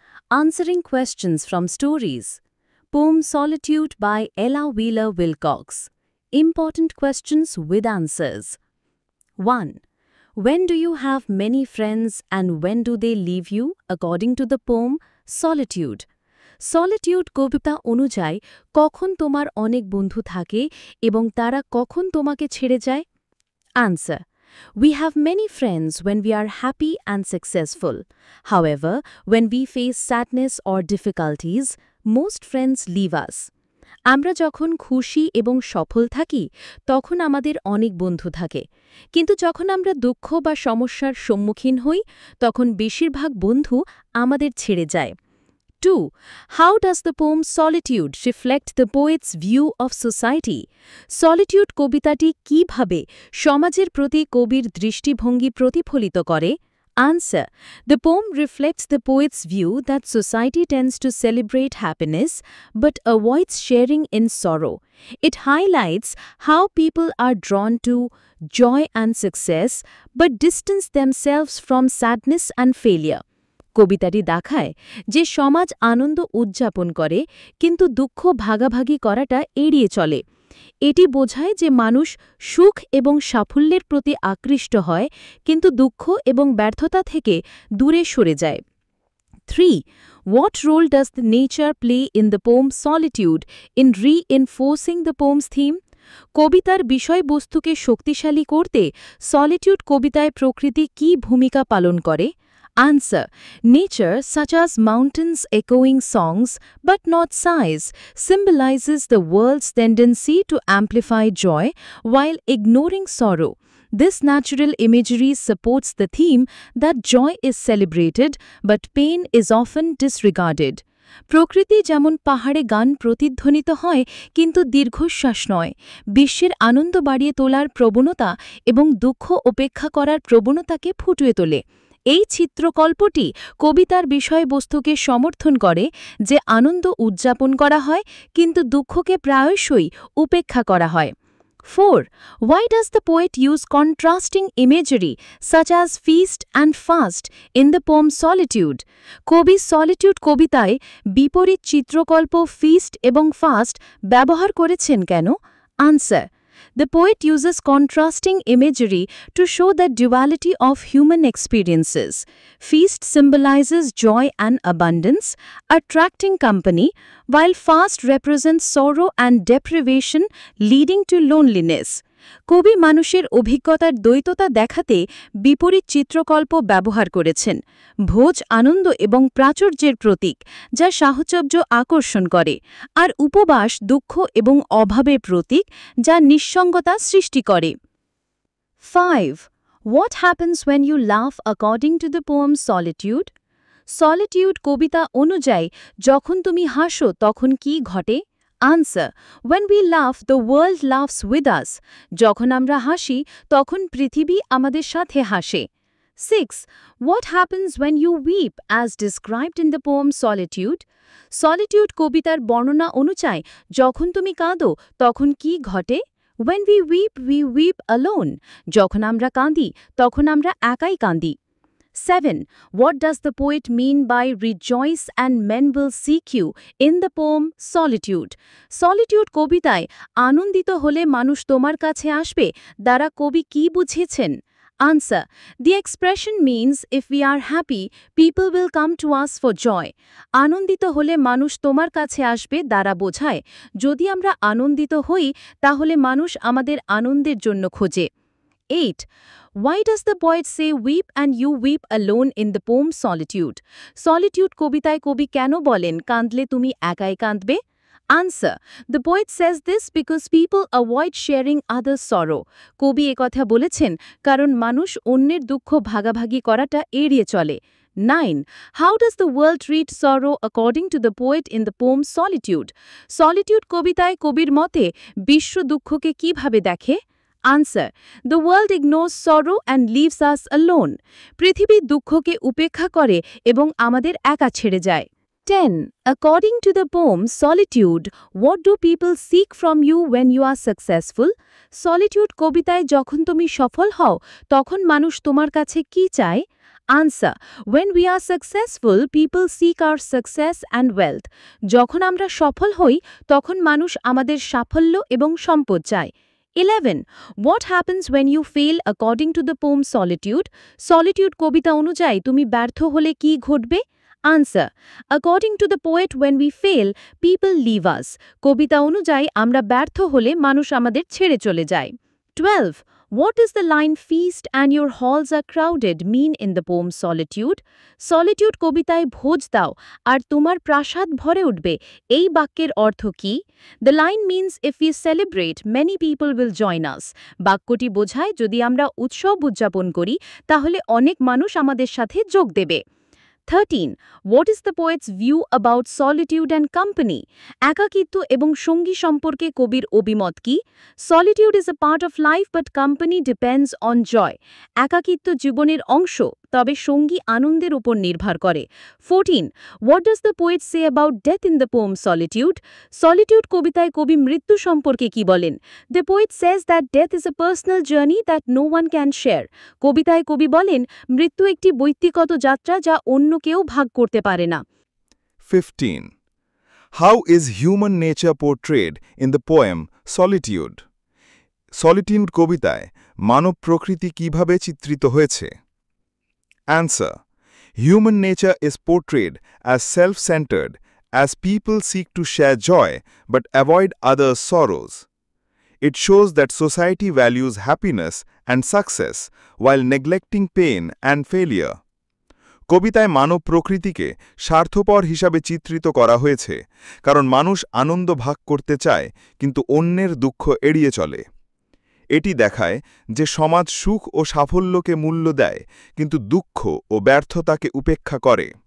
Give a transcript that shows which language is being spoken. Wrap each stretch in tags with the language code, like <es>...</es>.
<en>Answering questions from stories. Poem Solitude by Ella Wheeler Wilcox. Important questions with answers. 1. When do you have many friends and when do they leave you? According to the poem Solitude.</en> <bn>Solitude কবিতা অনুযায়ী কখন তোমার অনেক বন্ধু থাকে এবং তারা কখন তোমাকে ছেড়ে যায়?</bn> <en>Answer. We have many friends when we are happy and successful. However, when we face sadness or difficulties, most friends leave us.</en> <bn>আমরা যখন খুশি এবং সফল থাকি তখন আমাদের অনেক বন্ধু থাকে কিন্তু যখন আমরা দুঃখ বা সমস্যার সম্মুখীন হই তখন বেশিরভাগ বন্ধু আমাদের ছেড়ে যায় 2.</bn> <en>How does the poem Solitude reflect the poet's view of society?</en> <bn>Solitude কবিতাটি কিভাবে সমাজের প্রতি কবির দৃষ্টিভঙ্গি প্রতিফলিত করে?</bn> <en>Answer. The poem reflects the poet's view that society tends to celebrate happiness but avoids sharing in sorrow. It highlights how people are drawn to joy and success but distance themselves from sadness and failure.</en> <bn>কবিতাটি দেখায় যে সমাজ আনন্দ উদযাপন করে কিন্তু দুঃখ ভাগাভাগি করাটা এড়িয়ে চলে এটি বোঝায় যে মানুষ সুখ এবং সাফল্যের প্রতি আকৃষ্ট হয় কিন্তু দুঃখ এবং ব্যর্থতা থেকে দূরে সরে যায় 3.</bn> <en>What role does the nature play in the poem Solitude in reinforcing the poem's theme?</en> <bn>কবিতার বিষয়বস্তুকে শক্তিশালী করতে সলিটিউড কবিতায় প্রকৃতি কী ভূমিকা পালন করে</bn> <en>Answer. Nature, such as mountains echoing songs but not sighs, symbolizes the world's tendency to amplify joy while ignoring sorrow. This natural imagery supports the theme that joy is celebrated but pain is often disregarded.</en> <bn>প্রকৃতি যেমন পাহাড়ে গান প্রতিধ্বনিত হয় কিন্তু দীর্ঘশ্বাস নয় বিশ্বের আনন্দ বাড়িয়ে তোলার প্রবণতা এবং দুঃখ উপেক্ষা করার প্রবণতাকে ফুটিয়ে তোলে এই চিত্রকল্পটি কবিতার বিষয়বস্তুকে সমর্থন করে যে আনন্দ উদযাপন করা হয় কিন্তু দুঃখকে প্রায়শই উপেক্ষা করা হয় 4.</bn> <en>Why does the poet use contrasting imagery such as feast and fast in the poem Solitude?</en> <bn>কবি সলিটিউড কবিতায় বিপরীত চিত্রকল্প ফিস্ট এবং ফাস্ট ব্যবহার করেছেন কেন</bn> <en>Answer. The poet uses contrasting imagery to show the duality of human experiences. Feast symbolizes joy and abundance, attracting company, while fast represents sorrow and deprivation, leading to loneliness.</en> <bn>কবি মানুষের অভিজ্ঞতার দ্বৈততা দেখাতে বিপরীত চিত্রকল্প ব্যবহার করেছেন ভোজ আনন্দ এবং প্রাচুর্যের প্রতীক যা সাহচর্য আকর্ষণ করে আর উপবাস দুঃখ এবং অভাবের প্রতীক যা নিঃসঙ্গতা সৃষ্টি করে 5.</bn> <en>What happens when you laugh according to the poem Solitude?</en> <bn>Solitude কবিতা অনুযায়ী যখন তুমি হাসো তখন কি ঘটে</bn> <en>Answer. When we laugh, the world laughs with us.</en> <bn>যখন আমরা হাসি তখন পৃথিবী আমাদের সাথে হাসে 6.</bn> <en>What happens when you weep as described in the poem Solitude?</en> <bn>Solitude কবিতার বর্ণনা অনুযায়ী যখন তুমি কাঁদো তখন কি ঘটে</bn> <en>When we weep alone.</en> <bn>যখন আমরা কাঁদি তখন আমরা একাই কাঁদি 7.</bn> <en>What does the poet mean by rejoice and men will seek you in the poem Solitude?</en> <bn>Solitude কবিতায় আনন্দিত হলে মানুষ তোমার কাছে আসবে দ্বারা কবি কি বুঝিয়েছেন</bn> <en>Answer. The expression means if we are happy, people will come to us for joy.</en> <bn>আনন্দিত হলে মানুষ তোমার কাছে আসবে দ্বারা বোঝায় যদি আমরা আনন্দিত হই তাহলে মানুষ আমাদের আনন্দের জন্য খোঁজে 8.</bn> <en>Why does the poet say weep and you weep alone in the poem Solitude?</en> <bn>Solitude কবিতায় কবি কেন বলেন কাঁদলে তুমি একাই কাঁদবে</bn> <en>Answer. The poet says this because people avoid sharing others' sorrow.</en> <bn>কবি একথা বলেছেন কারণ মানুষ অন্যের দুঃখ ভাগাভাগি করাটা এড়িয়ে চলে 9.</bn> <en>How does the world treat sorrow according to the poet in the poem Solitude?</en> <bn>Solitude কবিতায় কবির মতে বিশ্ব দুঃখকে কিভাবে দেখে</bn> <en>Answer. The world ignores sorrow and leaves us alone.</en> <bn>পৃথিবী দুঃখকে উপেক্ষা করে এবং আমাদের একা ছেড়ে যায় 10.</bn> <en>According to the poem Solitude, what do people seek from you when you are successful?</en> <bn>Solitude কবিতায় যখন তুমি সফল হও তখন মানুষ তোমার কাছে কি চায়</bn> <en>Answer. When we are successful, people seek our success and wealth.</en> <bn>যখন আমরা সফল হই তখন মানুষ আমাদের সাফল্য এবং সম্পদ চায়।</bn> <en>11. What happens when you fail according to the poem Solitude?</en> <bn>Solitude কবিতা অনুযায়ী তুমি ব্যর্থ হলে কি ঘটবে?</bn> <en>Answer. According to the poet, when we fail, people leave us.</en> <bn>কবিতা অনুযায়ী আমরা ব্যর্থ হলে মানুষ আমাদের ছেড়ে চলে যায়।</bn> <en>12. What does the line feast and your halls are crowded mean in the poem Solitude?</en> <bn>Solitude কবিতায় ভোজ দাও আর তোমার প্রাসাদ ভরে উঠবে এই বাক্যের অর্থ কি?</bn> <en>The line means if we celebrate, many people will join us.</en> <bn>বাক্যটি বোঝায় যদি আমরা উৎসব উদযাপন করি তাহলে অনেক মানুষ আমাদের সাথে যোগ দেবে।</bn> <en>13. What is the poet's view about solitude and company?</en> <bn>একাকিত্ব এবং সঙ্গী সম্পর্কে কবির অভিমত কি?</bn> <en>Solitude is a part of life but company depends on joy.</en> <bn>একাকিত্ব জীবনের অংশ, তবে সঙ্গী আনন্দের উপর নির্ভর করে।</bn> <en>14. What does the poet say about death in the poem Solitude?</en> <bn>Solitude কবিতায় কবি মৃত্যু সম্পর্কে কি বলেন?</bn> <en>The poet says that death is a personal journey that no one can share.</en> <bn>কবিতায় কবি বলেন মৃত্যু একটি ব্যক্তিগত যাত্রা যা অন্য কেউ ভাগ করতে পারে না।</bn> <en>15. How is human nature portrayed in the poem Solitude?</en> <bn>Solitude কবিতায় মানব প্রকৃতি কিভাবে চিত্রিত হয়েছে?</bn> <en>Answer. Human nature is portrayed as self-centered, as people seek to share joy but avoid others' sorrows. It shows that society values happiness and success while neglecting pain and failure.</en> <bn>কবিতায় মানব প্রকৃতিকে স্বার্থপর হিসাবে চিত্রিত করা হয়েছে কারণ মানুষ আনন্দ ভাগ করতে চায় কিন্তু অন্যের দুঃখ এড়িয়ে চলে। এটি দেখায় যে সমাজ সুখ ও সাফল্যকে মূল্য দেয় কিন্তু দুঃখ ও ব্যর্থতাকে উপেক্ষা করে।</bn>